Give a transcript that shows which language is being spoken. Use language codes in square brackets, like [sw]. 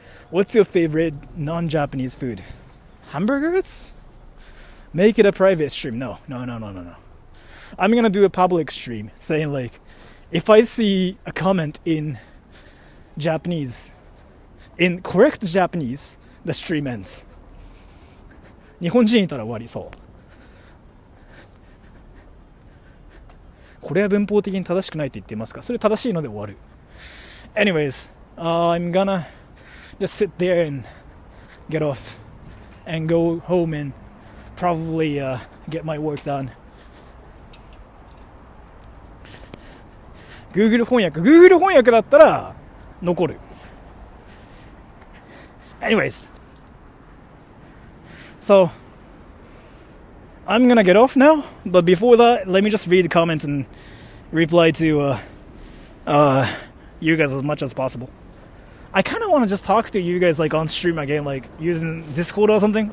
[en] What's your favorite non-Japanese food? Hamburgers? Make it a private stream. No. I'm gonna do a public stream saying like, if I see a comment in Japanese, in correct Japanese, the stream ends. [ja] 日本人いたら終わりそう。これは文法的に正しくないと言っていますか？それ正しいので終わる。 [en] Anyways, I'm gonna just sit there and get off and go home and probably get my work done. [ja] Google 翻訳だったら残る。 [en] Anyways, so I'm gonna get off now, but before that, let me just read the comments and reply to you guys as much as possible. I kind of want to just talk to you guys like on stream again, like using Discord or something.